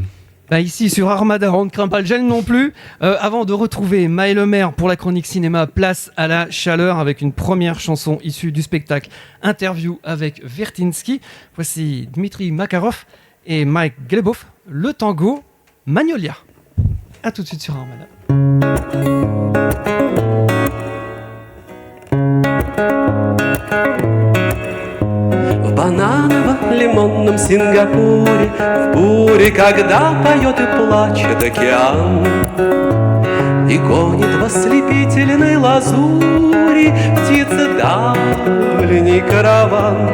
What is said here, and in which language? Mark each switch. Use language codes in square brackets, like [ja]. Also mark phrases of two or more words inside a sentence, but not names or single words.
[fr] Ici sur Armada, on ne craint pas le gel non plus. Avant de retrouver Maë Lemaire pour la chronique cinéma, place à la chaleur avec une première chanson issue du spectacle Interview avec Vertinsky. Voici Dmitri Makarov et Mike Glebov, le tango Magnolia. A tout de suite sur Armada. [ru] В бананово-лимонном Сингапуре, в буре, когда поет и плачет океан, и гонит в ослепительной лазури птицы дальний караван.